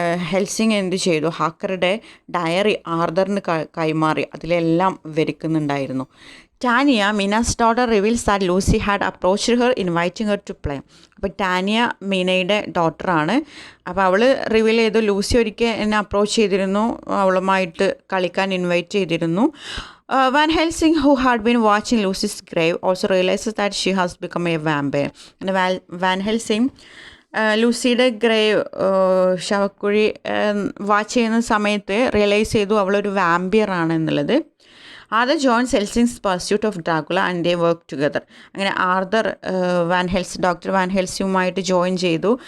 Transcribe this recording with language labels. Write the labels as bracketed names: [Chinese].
[Malayalam] ഹെൽസിങ് എന്ത് ചെയ്തു, ഹാക്കറുടെ ഡയറി ആർദറിന് കൈമാറി അതിലെല്ലാം വിവരിക്കുന്നുണ്ടായിരുന്നു. [English] Tania, Mina's daughter, reveals that Lucy had approached her inviting her to play. [Malayalam] അപ്പോൾ ടാനിയ മീനയുടെ ഡോട്ടറാണ്. അപ്പോൾ അവൾ റിവീൽ ചെയ്തു ലൂസി ഒരിക്കൽ എന്നെ അപ്രോച്ച് ചെയ്തിരുന്നു, അവളുമായിട്ട് കളിക്കാൻ ഇൻവൈറ്റ് ചെയ്തിരുന്നു. [English] Van Helsing, who had been watching Lucy's grave, also realizes that she has become a vampire. And Van Helsing [Malayalam] ലൂസിയുടെ grave ശവക്കുഴി watch ചെയ്യുന്ന സമയത്ത് റിയലൈസ് ചെയ്തു അവളൊരു വാമ്പിയർ ആണ് എന്നുള്ളത്. [English] Arthur joins Helsing's pursuit of Dracula and they work together. [Malayalam] അങ്ങനെ Arthur doctor van ഹെൽസിങ്ങുമായിട്ട് join ചെയ്തു.